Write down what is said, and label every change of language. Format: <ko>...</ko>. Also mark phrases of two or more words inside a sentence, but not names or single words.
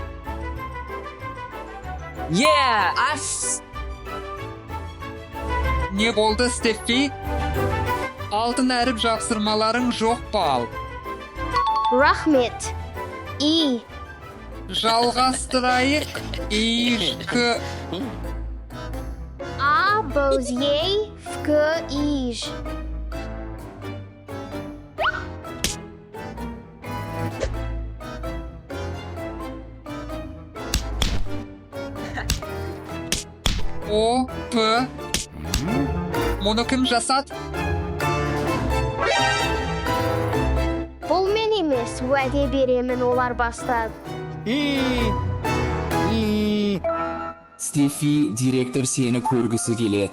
<kk>Ас. Не болды, Стефи? Алтын әріп жапсырмаларың жоқ па ал? Рахмет. И. Жалғастырайық. Иш-к. А, боз, ей, фк, иж. О, П. Мұны кім жасады? Бұл мен емес, уәде беремін, олар бастады. Стефи, директор сені көргісі келеді.</kk>